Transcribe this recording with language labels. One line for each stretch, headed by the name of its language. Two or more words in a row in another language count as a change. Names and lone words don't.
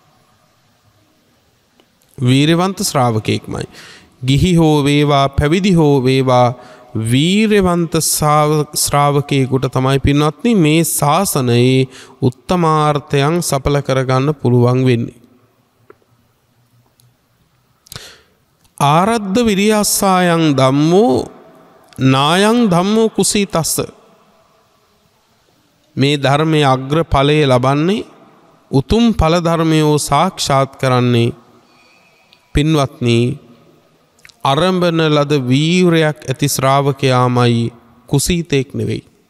Sinhala: වීරවන්ත ශ්‍රාවකෙක්මයි. ගිහි හෝ වේවා පැවිදි හෝ වේවා වීරවන්ත ශ්‍රාවකයෙකුට තමයි පින්වත්නි මේ ශාසනයේ උත්තමාර්ථයන් සඵල කරගන්න පුළුවන් වෙන්නේ.
Pali: ආරද්ධ විරියස්සායන් ධම්මෝ නායං ධම්මෝ කුසීතස්ස.
Sinhala: මේ ධර්මයේ අග්‍ර ඵලය ලබන්නේ උතුම් ඵල ධර්මයෝ සාක්ෂාත් කරන්නේ පින්වත්නි අරඹන ලද වීරයක් ඇති ශ්‍රාවකයාමයි, කුසීතෙක් නෙවෙයි.